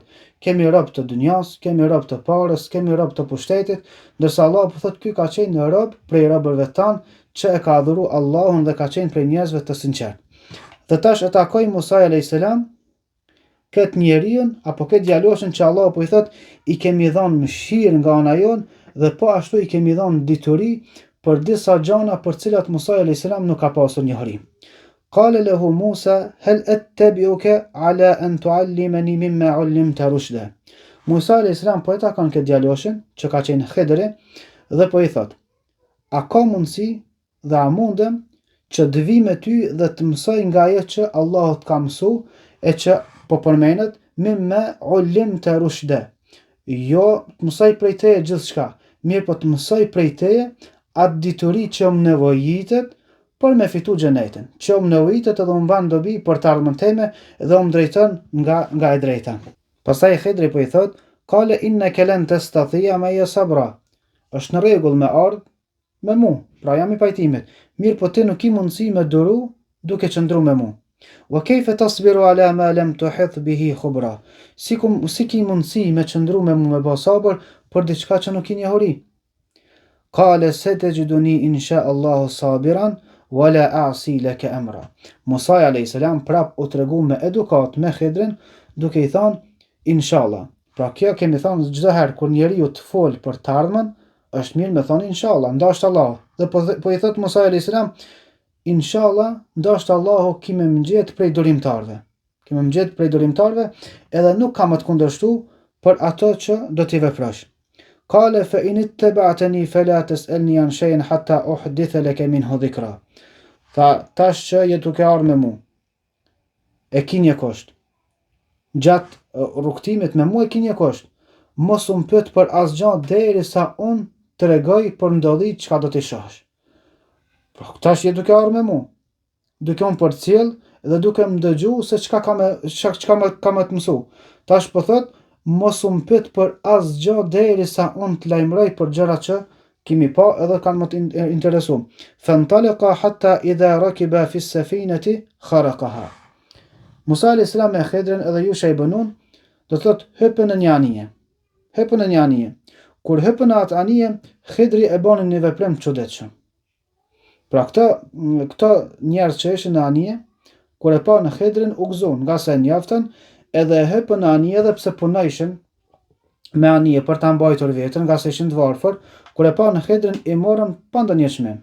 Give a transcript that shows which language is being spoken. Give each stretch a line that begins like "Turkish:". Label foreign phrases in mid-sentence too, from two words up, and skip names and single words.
Albanian: Kemi rob të dunjas, kemi rob të parës, kemi rob të pushtetit, ndërsa Allahu po thot ky ka qenë në rob prej robërve tanë që e ka adhuru Allahun dhe ka qenë prej njerëzve të sinqert. Dhe tash e takoi Musa
Arabic: عليه السلام
Albanian: këtë njeriun apo këtë djaloshin që Allah po i thot i kemi dhënë mëshirë nga ana jon dhe po ashtu i kemi dhënë dituri për disa gjëra për të cilat Musa
Arabic: عليه السلام
Albanian: nuk ka pasur njohuri.
Arabic: قال له موسى هل أتبعك على أن تعلمن مما علمت رشدا.
Albanian: Musa
Arabic: عليه السلام
Albanian: po e takon këtë djaloshin që ka qenë Khidri dhe po i thot: a ka mundësi dhe a mundem që të vi me ty dhe të mësoj nga ajo që Allahu të ka mësu, e që po përmenet
Arabic: مما علمت رشدا.
Albanian: Jo të mësoj prej teje gjithçka, mirë po të mësoj prej teje atë dituri që më nevojitet për me fitu xhenetin, që më nevojitet edhe më ban dobi për të ardhmen teme dhe më drejton nga e drejta. Pastaj Khidri po i thot:
Arabic: "قال إنك لن تستطيع معي صبرا."
Albanian: Është në rregull me ardh me mu, pra jam i pajtimit, mirë po ti nuk i mundësi me duru duke qëndru me mu.
Arabic: وكيف تصبر على ما لم تحط به خبرا.
Albanian: Si ki mundësi me qëndru me mu me ba sabër për diçka që nuk i njohuri.
Arabic: قال ستجدني إن شاء الله صابرا ولا أعصي لك أمرا.
Albanian: Musa
Arabic: عليه السلام
Albanian: prap u tregu me edukat me Khidrin duke i thënë inshallah. Pra kjo kemi thënë çdo herë kur njeriu të fol për të ardhmen, është mirë me thonë inshallah, ndashtë Allah. Dhe po i thot Musa
Arabic: عليه السلام
Albanian: inshallah, ndashtë Allahu kime më gjetë prej durimtarve, edhe nuk kam të kundërshtu për ato që do t'i veprosh.
Arabic: قال فإن اتبعتني فلا تسألني عن شيء حتى أحدث لك منه ذكرا.
Albanian: Tha tash që je duke ardhur me mu, e ki një kusht. Gjatë rrugtimit me mu e ki një kusht. Mos më pyet për asgjë derisa unë të regoj për ndodhit çka do t'i shohësh. Tash je duke ardhur me mu, duke unë përcjell dhe duke më dëgju se çka ka me të mësu. Tash po thot mos më pyet për asgjë derisa unë të lajmëroj për gjërat që kemi pa edhe kanë më të interesu.
Arabic: فانطلقا حتى إذا ركبا في السفينة خرقها.
Albanian: Musa
Arabic: عليه السلام
Albanian: me Khidrin edhe Yusha ibn Nun do thot hypën në një anije. Kur hypën në atë anije, Khidri e bën një veprim të çuditshëm. Pra këto njerëz që ishin në anije, kur e pa në Khidrin u gëzuan, nga se e njoftën edhe e hëpën anije edhe pse punojshin me anije për ta mbajtur veten, nga se ishin të varfër, kur e pa në Khidrin i morën pa ndonjë çmim.